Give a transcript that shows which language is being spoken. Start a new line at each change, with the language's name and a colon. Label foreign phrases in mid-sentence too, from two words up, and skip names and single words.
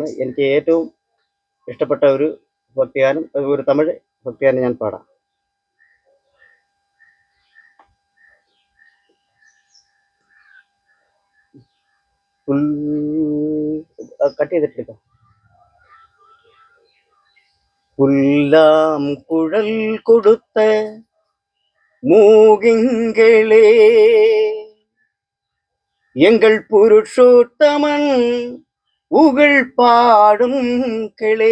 Malayalam: എനിക്ക് ഏറ്റവും ഇഷ്ടപ്പെട്ട ഒരു ഭക്തിഗാനം, ഒരു തമിഴ് ഭക്തിഗാനം ഞാൻ പാടാം. കട്ട് ചെയ്തിട്ടെടുക്കാം.
Tamil: புல்லாம் குழல் கொடுத்த மூகிங்களே, எங்கள் புருஷோத்தமன் புகழ் பாடும் கிளே.